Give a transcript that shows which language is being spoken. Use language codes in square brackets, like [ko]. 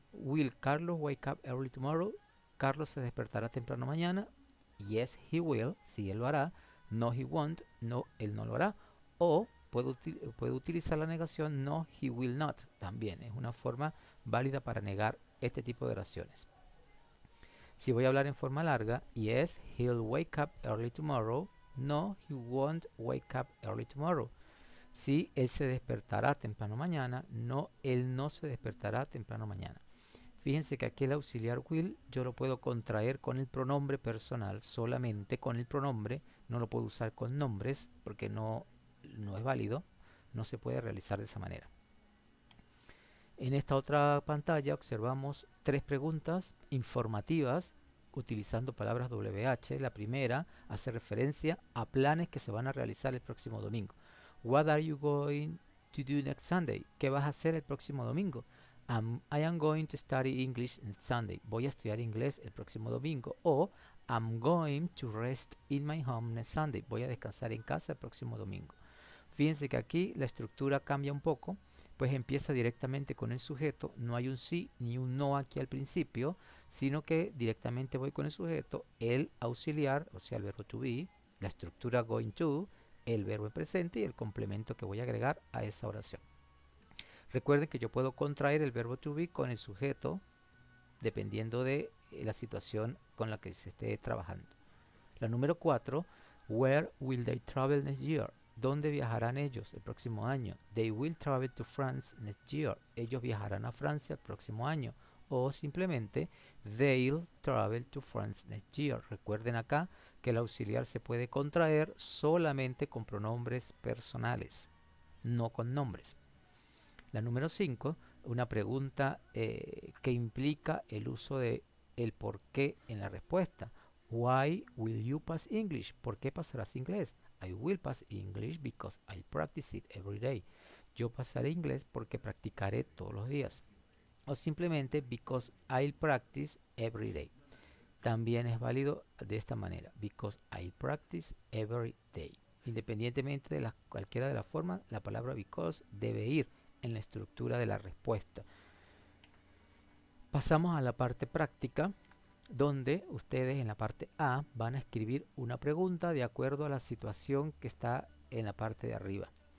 [en] Will Carlos wake up early tomorrow? [es] Carlos se despertará temprano mañana. [en] Yes, he will, [es] sí, él lo hará. [en] No, he won't, [es] no, él no lo hará. O puedo utilizar la negación no, [en] he will not. [es] También es una forma válida para negar este tipo de oraciones. Si voy a hablar en forma larga, [en] yes, he'll wake up early tomorrow. No, he won't wake up early tomorrow. [es] Sí, él se despertará temprano mañana. No, él no se despertará temprano mañana. Fíjense que aquí el auxiliar will yo lo puedo contraer con el pronombre personal, solamente con el pronombre. No lo puedo usar con nombres porque no es válido. No se puede realizar de esa manera. En esta otra pantalla observamos tres preguntas informativas utilizando palabras WH. La primera hace referencia a planes que se van a realizar el próximo domingo. [en] What are you going to do next Sunday? [es] ¿Qué vas a hacer el próximo domingo? [en] I am going to study English next Sunday. [es] Voy a estudiar inglés el próximo domingo. [en] O I'm going to rest in my home next Sunday. [es] Voy a descansar en casa el próximo domingo. Fíjense que aquí la estructura cambia un poco, pues empieza directamente con el sujeto. No hay un sí ni un no aquí al principio, sino que directamente voy con el sujeto, el auxiliar, o sea, el verbo to be, la estructura going to, el verbo en presente y el complemento que voy a agregar a esa oración. Recuerden que yo puedo contraer el verbo to be con el sujeto dependiendo de la situación con la que se esté trabajando. La número 4, [en] where will they travel next year? [es] ¿Dónde viajarán ellos el próximo año? [en] They will travel to France next year. [es] Ellos viajarán a Francia el próximo año. O simplemente, [en] they'll travel to France next year. [es] Recuerden acá que el auxiliar se puede contraer solamente con pronombres personales, no con nombres. La número 5, una pregunta que implica el uso de el por qué en la respuesta. [en] Why will you pass English? [es] ¿Por qué pasarás inglés? [en] I will pass English because I practice it every day. [es] Yo pasaré inglés porque practicaré todos los días. O simplemente [en] because I'll practice every day. [es] También es válido de esta manera. [en] Because I'll practice every day. [es] Independientemente de cualquiera de las formas, la palabra because debe ir en la estructura de la respuesta. Pasamos a la parte práctica, donde ustedes en la parte A van a escribir una pregunta de acuerdo a la situación que está en la parte de arriba.